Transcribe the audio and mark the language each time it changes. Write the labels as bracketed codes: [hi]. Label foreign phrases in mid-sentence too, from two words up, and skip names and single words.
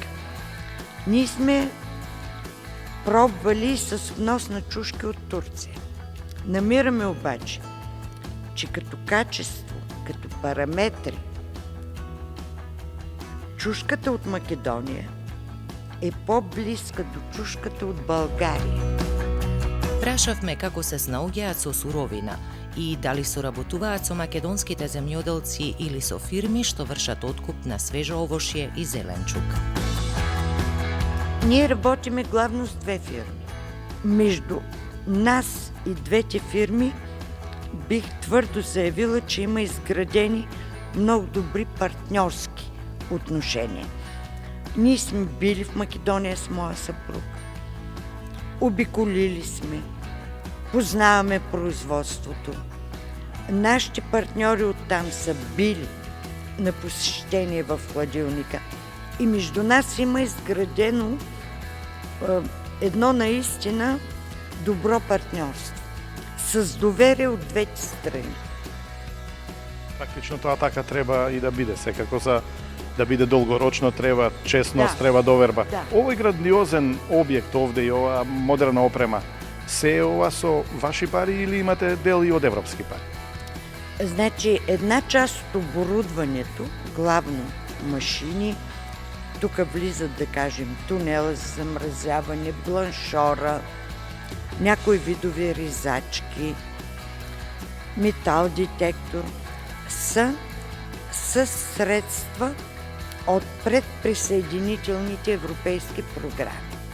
[bg] Ние сме пробвали с внос на чушки от Турция. Намираме обаче, че като качество, като параметри, чушката от Македония е по-близка до чушката от България. [mk] Прашавме како се снаоѓаат со суровина и дали соработуваат со македонските земјоделци или со фирми што вршат откуп на свежо овошје и зеленчук. [bg] Ние работиме главно с две фирми. Между нас и двете фирми бих твърдо заявила, че има изградени много добри партньорски отношения. Ние сме били в Македония с моя съпруг. Обиколили сме, познаваме производството. Нашите партньори оттам са били на посещение в хладилника. И между нас има изградено едно наистина добро партньорство. С доверие от двете страни. [mk] Практично тоа така треба и да биде. Секако за да биде долгорочно треба честност, Да. треба доверба. Да. Овој грандиозен објект овде и ова модерна опрема, се е ова со ваши пари или имате дел и од европски пари? [bg] Значи, една част от оборудването, главно машини, тук влизат, да кажем, тунела за замразяване, бланшора, някои видови ризачки, метал детектор, са с средства от предприсъединителните европейски програми.